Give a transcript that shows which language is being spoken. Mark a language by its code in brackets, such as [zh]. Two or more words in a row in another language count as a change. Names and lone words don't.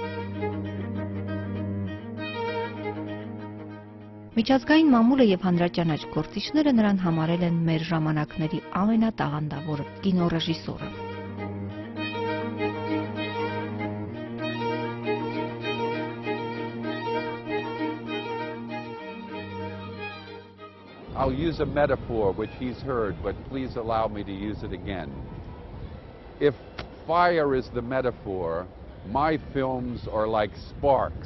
[hy] Միջազգային մամուլը եւ հանրաճանաչ գործիչները նրան համարել են մեր ժամանակների ամենատաղանդավոր կինոռեժիսորը։ [en] I'll use a metaphor which he's heard, but please allow me to use it again. If fire is the metaphor, my films are like sparks.